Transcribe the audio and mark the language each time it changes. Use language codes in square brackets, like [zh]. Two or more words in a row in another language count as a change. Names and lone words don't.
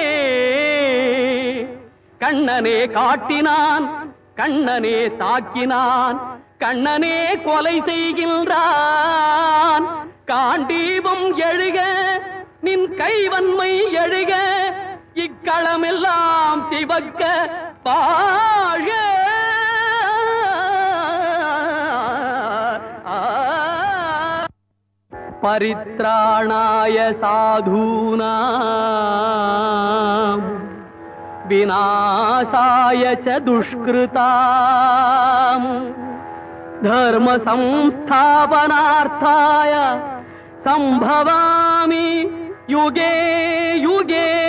[ta] கண்ணனே காட்டினான் கண்ணனே தாக்கினான், கண்ணனே கொலை செய்கின்றான். காண்டீபம் எழுக நின் கைவன்மை எழுக, இக்களமெல்லாம் சிவக்க வாழ. [sa] परित्राणाय साधूनाम् विनाशाय च दुष्कृताम्, धर्म संस्थापनार्थाय संभवामि युगे युगे।